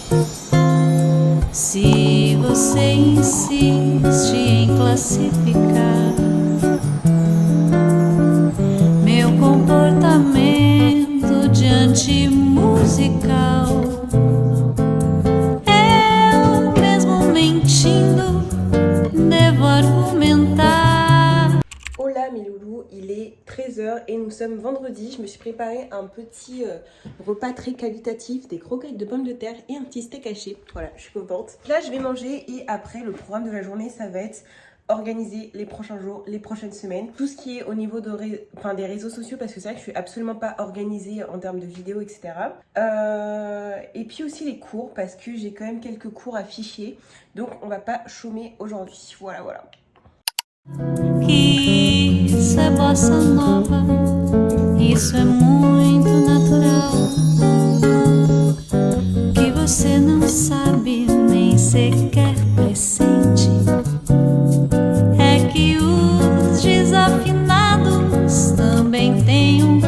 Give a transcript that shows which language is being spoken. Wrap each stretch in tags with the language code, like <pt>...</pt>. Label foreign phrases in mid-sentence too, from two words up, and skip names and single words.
<pt>Se você insiste pacificar meu comportamento diante musical. Eu mesmo mentindo devo argumentar.</pt> <fr>Hola mes loulous, il est 13h et nous sommes vendredi. Je me suis préparé un petit repas très qualitatif, des croquettes de pommes de terre et un petit steak haché. Voilà, je suis contente. Là je vais manger et après le programme de la journée ça va être organiser les prochains jours, les prochaines semaines. Tout ce qui est au niveau des réseaux sociaux parce que c'est vrai que je suis absolument pas organisée en termes de vidéos etc. Et puis aussi les cours parce que j'ai quand même quelques cours à fichier. Donc on va pas chômer aujourd'hui. Voilà voilà.</fr> <pt>Isso é bossa nova, isso é muito natural. Que você não sabe nem sequer pressente é que os desafinados também têm</pt>